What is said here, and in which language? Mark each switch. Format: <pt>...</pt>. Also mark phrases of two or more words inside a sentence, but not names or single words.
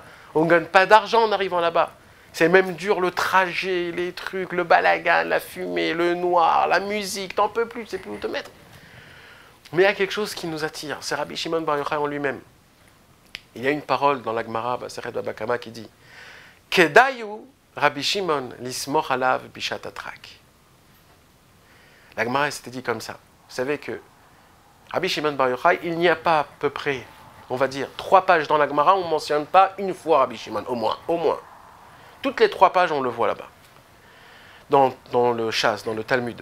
<fr>On ne gagne pas d'argent en arrivant là-bas. C'est même dur le trajet, les trucs, le balagan, la fumée, le noir, la musique, t'en peux plus, tu sais plus où te mettre. Mais il y a quelque chose qui nous attire, c'est Rabbi Shimon Bar Yochai en lui-même. Il y a une parole dans la Gemara, Masechet Baba Kama, qui dit</fr> <he>כדאי רבי שמעון לסמוך עליו בשעת הדחק.</he> <fr>La Gemara s'était dit comme ça. Vous savez que Rabbi Shimon Bar Yochai, il n'y a pas à peu près, on va dire, 3 pages dans la Gemara, on ne mentionne pas une fois Rabbi Shimon, au moins. Toutes les 3 pages, on le voit là-bas. Dans le Shas, dans le Talmud.</fr>